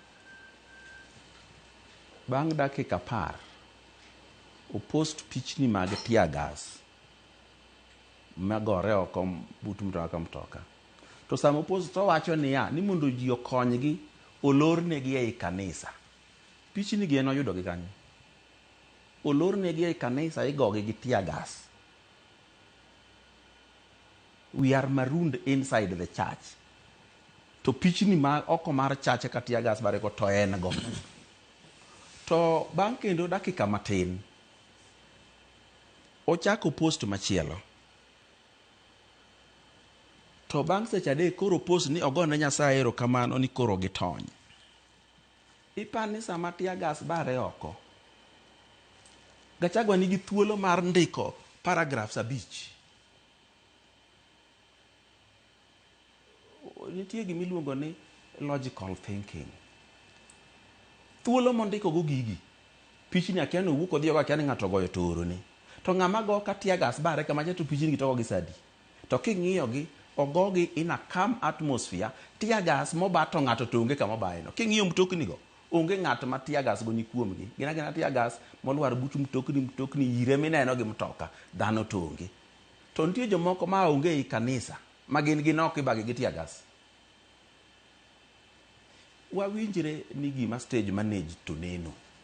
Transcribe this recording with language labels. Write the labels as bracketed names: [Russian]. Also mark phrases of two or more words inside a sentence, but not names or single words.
[Luo (Kenya and Tanzania)] Bang' dakika 10 opost pichni mag [English] tear gas [Luo (Kenya and Tanzania)] magore oko but mtoka. To sama opost to wacho niya ni mondo ji okonygi olornegi ei kanisa. Pichni gi noyudo gi kanyo. Olornegi ei kanisa igogi gi [English] tear gas. We are marooned inside the church. [Luo (Kenya and Tanzania)] To pichni ma oko mar church ka [English] tear gas [Luo (Kenya and Tanzania)] bare ko to en go. To bang' kendo dakika matin ochako post machielo. To bang' seche 3 koro post ni ogone Nyasaye erokamano ni koro gitony. Ipani sama [English] tear gas [Luo (Kenya and Tanzania)] bare oko. Gachagua nigi thuolo mar ndiko paragraphs 5. Nitie gima iluongo ni [English] logical thinking. [Luo (Kenya and Tanzania)] Thuolo mondiko go gigi. Pichni akia no wuok odhiyo akia ni ng'ato goyo toro ni. To ng'ama go ka [English] tear gas [Luo (Kenya and Tanzania)] bare kama to pichni gi to gi sadi. To king'iyo gi ogogi [English] in a calm atmosphere, tear gas [Luo (Kenya and Tanzania)] mobato ng'ato to onge kama baye no. King'iyo mtokni go onge ng'at ma [English] tear gas [Luo (Kenya and Tanzania)] go ni kuomgi. Gina [English] tear gas [Luo (Kenya and Tanzania)] molwar but mtokni ire mineno gi mtoka dhano to onge. To nitie jomoko ma onge i kanisa ma gin ok ibagi gi [English] tear gas. [Luo (Kenya and Tanzania)] Wawinjre ni gima stage manage to neno.